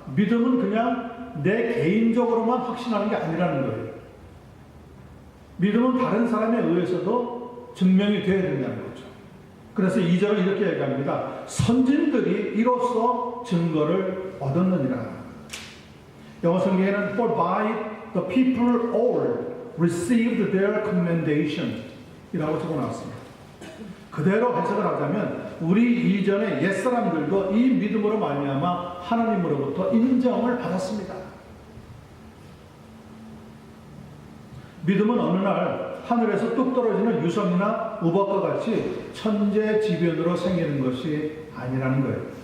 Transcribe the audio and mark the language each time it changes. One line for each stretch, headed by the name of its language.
Korean: 믿음은 그냥 내 개인적으로만 확신하는 게 아니라는 거예요. 믿음은 다른 사람에 의해서도 증명이 되어야 된다는 거죠. 그래서 2절은 이렇게 얘기합니다. 선진들이 이로써 증거를 얻었느니라. 영어 성경에는
English: For by the people all received their commendation
Korean: 이라고 적어놨습니다. 그대로 해석을 하자면 우리 이전의 옛사람들도 이 믿음으로 말미암아 하나님으로부터 인정을 받았습니다. 믿음은 어느 날 하늘에서 뚝 떨어지는 유성이나 우박과 같이 천재지변으로 생기는 것이 아니라는 거예요.